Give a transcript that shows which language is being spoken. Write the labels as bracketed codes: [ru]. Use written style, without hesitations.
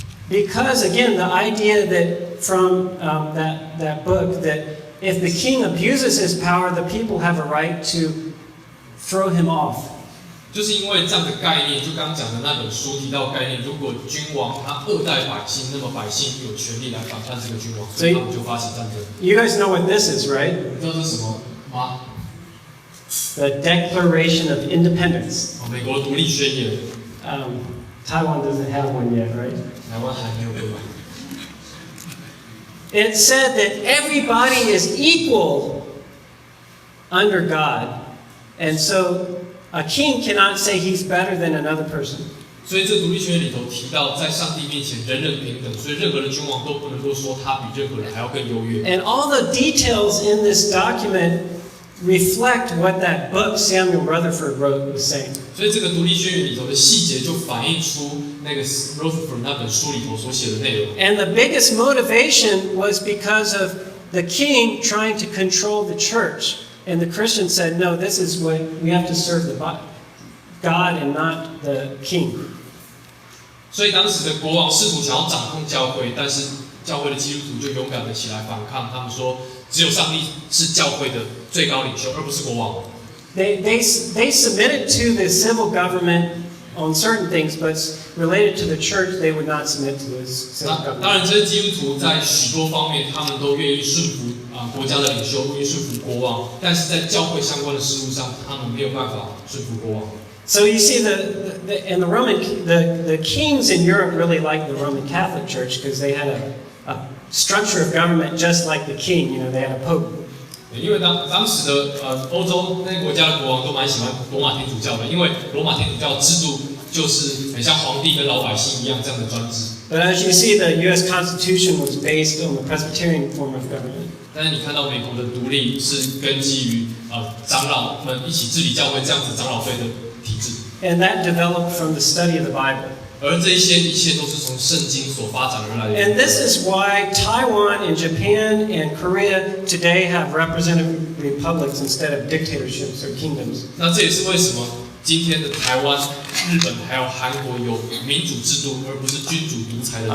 [en] Because again, the idea that from that book that if the king abuses his power, the people have a right to throw him off. [zh] 就是因为这样的概念，就刚刚讲的那本书提到概念，如果君王他恶待百姓，那么百姓有权利来反叛这个君王，所以他们就发起战争。 [en] You guys know what this is, right? [zh] 你知道这是什么吗？ [en] The Declaration of Independence. [zh] 美国独立宣言。 [en] Taiwan doesn't have one yet, right? [zh] 台湾还没有对吧？ [en] It said that everybody is equal under God, and so a king cannot say he's better than another person. [zh] 所以这独立宣言里头提到，在上帝面前人人平等，所以任何的君王都不能够说他比任何人还要更优越。 [en] And all the details in this document reflect what that book Samuel Rutherford wrote was saying. [zh] 所以这个独立宣言里头的细节就反映出那个 Rutherford 那本书里头所写的内容。 [en] And the biggest motivation was because of the king trying to control the church. And the Christians said, no, this is what we have to serve the God and not the king. [zh] 所以当时的国王试图想要掌控教会，但是教会的基督徒就勇敢的起来反抗。他们说，只有上帝是教会的最高领袖，而不是国王。 [en] They submitted to the civil government on certain things, but related to the church, they would not submit to the civil government. [zh] 当然，这些基督徒在许多方面，他们都愿意顺服国家的领袖，愿意顺服国王，但是在教会相关的事务上，他们没有办法顺服国王。 [en] So you see, the kings in Europe really liked the Roman Catholic Church because they had a structure of government just like the king. You know, they had a pope. [zh] 因为当时的欧洲那些国家的国王都蛮喜欢罗马天主教的，因为罗马天主教制度就是很像皇帝跟老百姓一样这样的专制。 [en] But as you see, the U.S. Constitution was based on the Presbyterian form of government. [zh] 但是你看到美国的独立是根基于长老们一起治理教会这样子长老会的体制。 [en] And that developed from the study of the Bible. [zh] 而这一切都是从圣经所发展而来的。 [en] And this is why Taiwan and Japan and Korea today have representative republics instead of dictatorships or kingdoms. [zh] 那这也是为什么今天的台湾、日本还有韩国有民主制度，而不是君主独裁的制